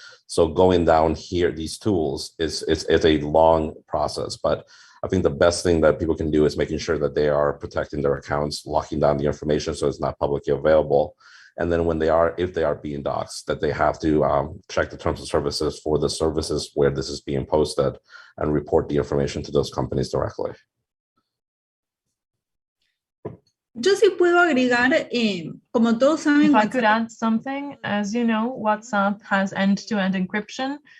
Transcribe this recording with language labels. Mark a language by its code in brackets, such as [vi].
[en] So going down here, these tools it's a long process, but I think the best thing that people can do is making sure that they are protecting their accounts, locking down the information so it's not publicly available. And then if they are being doxxed, that they have to check the terms of services for the services where this is being posted and report the information to those companies directly. [es] Yo sí puedo agregar, como todos saben, [en] if I could add something, as you know, WhatsApp has end-to-end encryption.